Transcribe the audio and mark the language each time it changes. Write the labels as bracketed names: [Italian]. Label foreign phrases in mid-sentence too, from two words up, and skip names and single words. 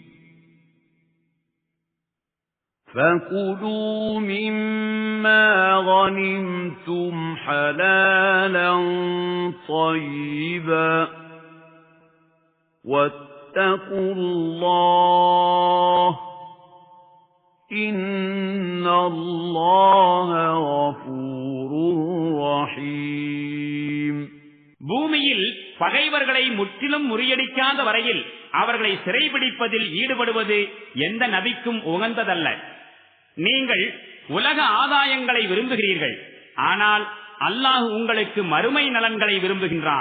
[Arabic] فكلوا مما غنمتم حلالا طيبا واتقوا الله إن الله غفور رحيم. [Tamil] பூமியில் பகைவர்களை முற்றிலும் முறியடிக்காத வரையில் அவர்களை சிறைபிடிப்பதில் ஈடுபடுவது எந்த நபிக்கும் உகந்ததல்ல. நீங்கள் உலக ஆதாயங்களை விரும்புகிறீர்கள், ஆனால் அல்லாஹ் உங்களுக்கு மறுமை நலன்களை விரும்புகின்றான்.